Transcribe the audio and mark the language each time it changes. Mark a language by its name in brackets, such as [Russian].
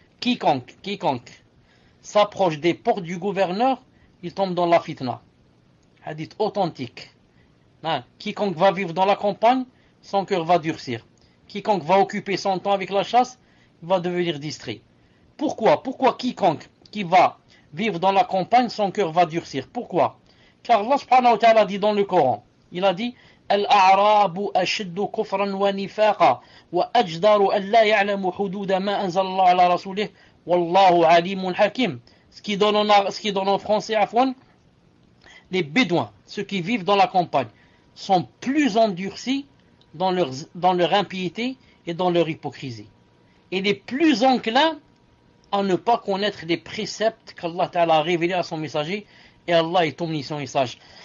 [French] Quiconque s'approche des portes du gouverneur, il tombe dans la fitna. Hadith authentique. Non. Quiconque va vivre dans la campagne, son cœur va durcir. Quiconque va occuper son temps avec la chasse, il va devenir distrait. Pourquoi quiconque qui va vivre dans la campagne, son cœur va durcir? Pourquoi? Car Allah subhanahu wa ta'ala dit dans le Coran, il a dit [Arabic] الأعراب أشد كفرا ونفاقا وأجدر أن لا يعلم حدود ما أنزل الله على رسوله والله عليم حكيم. [French] Ce qui donne en français, afwan, les bédouins, ceux qui vivent dans la campagne, sont plus endurcis dans leur impiété et dans leur hypocrisie. Et les plus enclins à ne pas connaître les préceptes qu'Allah Ta'ala a révélés à son messager, et Allah est omniscient et sage.